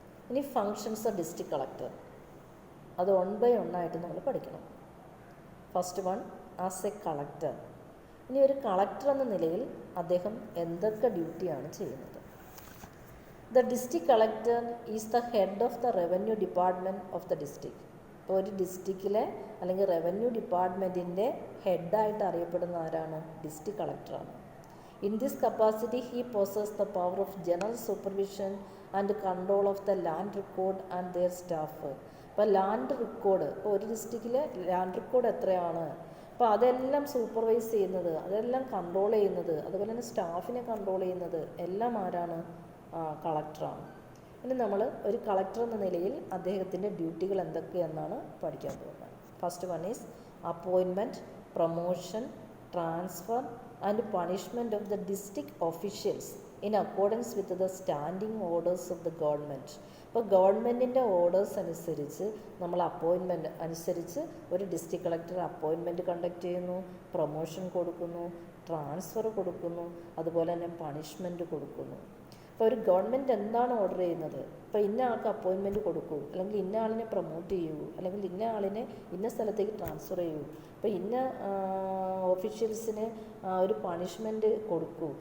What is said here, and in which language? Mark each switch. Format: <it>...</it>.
<ml>ഇനി functions of district collector, അത് 1 by 1 ആയിട്ട് നമ്മൾ പഠിക്കണം. First one, as A collector. ഇനി ഒരു കളക്ടർ എന്ന നിലയിൽ അദ്ദേഹം എന്തൊക്കെ ഡ്യൂട്ടിയാണ് ചെയ്യുന്നത്?</ml> <en>The district collector is the head of the revenue department of the district.</en> <ml>ഇപ്പോൾ ഒരു ഡിസ്ട്രിക്റ്റിലെ അല്ലെങ്കിൽ റവന്യൂ ഡിപ്പാർട്ട്മെൻറ്റിൻ്റെ ഹെഡായിട്ട് അറിയപ്പെടുന്ന ആരാണ്? District കളക്ടറാണ്.</ml> <en>In this capacity, he possessed the power of general supervision and control of the land record and their staff.</en> <ml>ഇപ്പോൾ land record, ഇപ്പോൾ ഒരു ഡിസ്ട്രിക്റ്റിലെ land record എത്രയാണ്, അപ്പോൾ അതെല്ലാം സൂപ്പർവൈസ് ചെയ്യുന്നത്, അതെല്ലാം കൺട്രോൾ ചെയ്യുന്നത്, അതുപോലെ തന്നെ സ്റ്റാഫിനെ കൺട്രോൾ ചെയ്യുന്നത് എല്ലാം ആരാണ്? കളക്ടറാണ്. ഇനി നമ്മൾ ഒരു കളക്ടർ എന്ന നിലയിൽ അദ്ദേഹത്തിൻ്റെ ഡ്യൂട്ടികൾ എന്തൊക്കെയെന്നാണ് പഠിക്കാൻ പോകുന്നത്.</ml> <en>First one is appointment, promotion, transfer and punishment of the district officials in accordance with the standing orders of the government.</en> <ml>ഇപ്പോൾ ഗവൺമെൻറ്റിൻ്റെ ഓർഡേഴ്സ് അനുസരിച്ച് നമ്മൾ അപ്പോയിൻമെൻറ്റ് അനുസരിച്ച് ഒരു ഡിസ്ട്രിക്ട് കളക്ടർ അപ്പോയിൻമെൻറ്റ് കണ്ടക്ട് ചെയ്യുന്നു, പ്രൊമോഷൻ കൊടുക്കുന്നു, ട്രാൻസ്ഫർ കൊടുക്കുന്നു, അതുപോലെ തന്നെ പണിഷ്മെൻറ്റ് കൊടുക്കുന്നു. ഇപ്പോൾ ഒരു ഗവൺമെൻറ് എന്താണ് ഓർഡർ ചെയ്യുന്നത്, ഇപ്പോൾ ഇന്ന ആൾക്ക് അപ്പോയിൻമെൻറ്റ് കൊടുക്കൂ, അല്ലെങ്കിൽ ഇന്ന ആളിനെ പ്രൊമോട്ട് ചെയ്യൂ, അല്ലെങ്കിൽ ഇന്ന ആളിനെ ഇന്ന സ്ഥലത്തേക്ക് ട്രാൻസ്ഫർ ചെയ്യൂ, ഇപ്പോൾ ഇന്ന ഓഫീഷ്യൽസിന് ഒരു പണിഷ്മെൻറ്റ് കൊടുക്കൂ.</ml>